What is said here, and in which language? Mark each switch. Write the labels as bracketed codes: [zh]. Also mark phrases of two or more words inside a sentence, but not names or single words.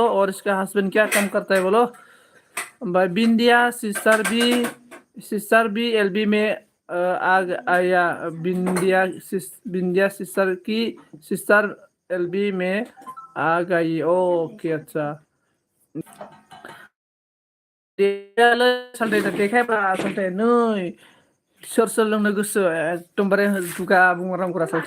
[hi] और इसका हस्बैंड क्या काम करता है बोलो? भाई बिंदिया सिस्टर भी एलबी में आया। बिंदिया सिस्टर की सिस्टर एलबी में आ गई। ओके अच्छा। [brx] सालथे देखायब्रा सालथे, नै सोर सोर लोंनो गोसो एकदमबारे दुगा बुंहरनांगौरा सालथे।